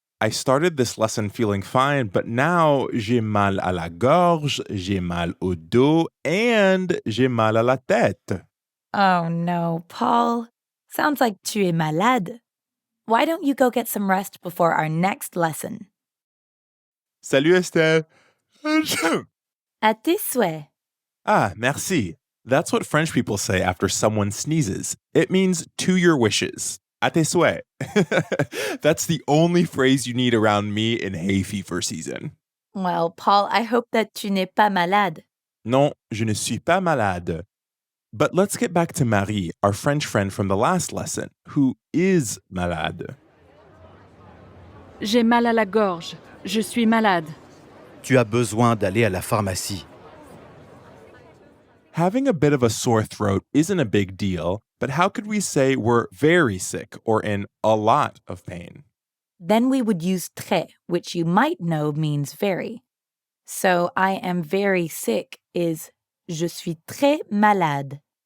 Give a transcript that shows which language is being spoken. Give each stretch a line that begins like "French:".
English: I started this lesson feeling fine, but now
French: j'ai mal à la gorge, j'ai mal au dos,
English: and
French: j'ai mal à la tête.
English: Oh no, Paul. Sounds like
French: tu es malade.
English: Why don't you go get some rest before our next lesson?
French: Salut Estelle. À tes souhaits. Ah, merci.
English: That's what French people say after someone sneezes. It means to your wishes.
French: À tes souhaits.
English: That's the only phrase you need around me in hay fever season. Well, Paul, I hope that
French: tu n'es pas malade. Non, je ne suis pas malade.
English: But let's get back to Marie, our French friend from the last lesson, who is malade.
French: J'ai mal à la gorge. Je suis malade. Tu as besoin d'aller à la pharmacie.
English: Having a bit of a sore throat isn't a big deal, but how could we say we're very sick or in a lot of pain? Then we would use très, which you might know means very. So I am very sick is
French: je suis très malade.